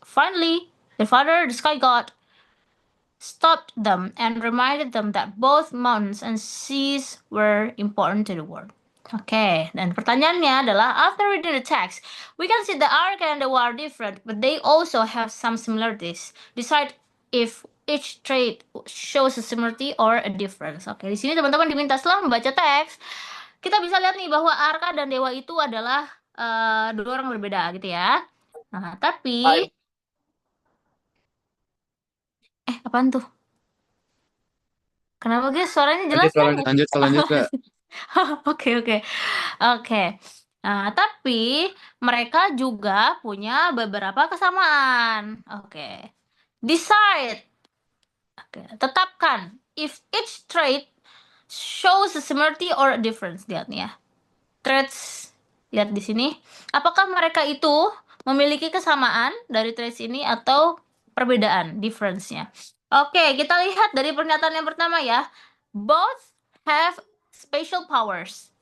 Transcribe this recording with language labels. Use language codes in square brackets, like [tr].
[en] Finally, their father, the sky god, stopped them and reminded them that both mountains and seas were important to the world. [id] Oke, dan pertanyaannya adalah, [en] after reading the text, we can see the ark and the war are different, but they also have some similarities. Decide if each trait shows a similarity or a difference. [id] Oke, di sini teman-teman diminta setelah membaca teks, kita bisa lihat nih bahwa Arka dan Dewa itu adalah 2 orang berbeda gitu ya. Nah, tapi apaan tuh? Kenapa guys? Suaranya jelas kan? Lanjut Kak. Oke, oke. Oke. Nah, tapi mereka juga punya beberapa kesamaan. Oke. Decide. Oke, tetapkan [en] if each trait shows a similarity or a difference. [id] Lihat nih ya. Traits, lihat di sini. Apakah mereka itu memiliki kesamaan dari traits ini atau perbedaan, difference-nya? Oke, kita lihat dari pernyataan yang pertama ya. [en] Both have special powers.